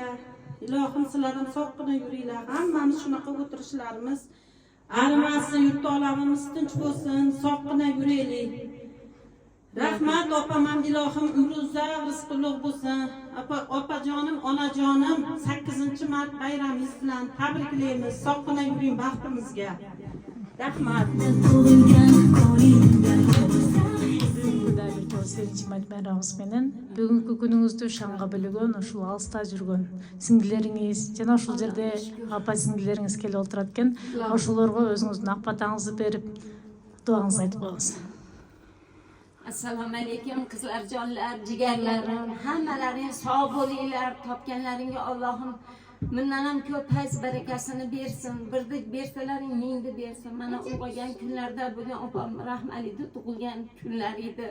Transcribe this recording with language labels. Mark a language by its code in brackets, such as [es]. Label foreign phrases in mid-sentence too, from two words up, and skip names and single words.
[uz] Ilohim sizlar ham sog'gina yuringlar. Hammamiz shunaqa o'tirishlarimiz arimasin, yurt olamimiz tinch bo'lsin, sog'gina yuraylik. Rahmat opam ham, ilohim umri uzun, rizqi ulug' bo'lsin. Opajonim, onajonim 8-mart bayramingiz bilan tabriklaymiz. Sog'gina yuring baxtimizga. Rahmat. [ky] Бүгүнкү күнүңүздү шаңга билген, ушул алыста жүргөн сиңдилериңиз жана ушул жерде апа сиңдилериңиз келип отурат экен. Ошолорго өзүңүздүн ак батаңызды берип, дуаңызды айтып коюңуз. [uz] Assalomu alaykum qizlarjonlar, jigarlarim, hammalaring sog' bo'linglar. Topganlaringga Allohim bundan ham ko'p fayz barakasini bersin. Birdik bersalaring mingni bersin. Mana ulg'aygan kunlarda bugun opam rahmalida tug'ilgan kunlar edi.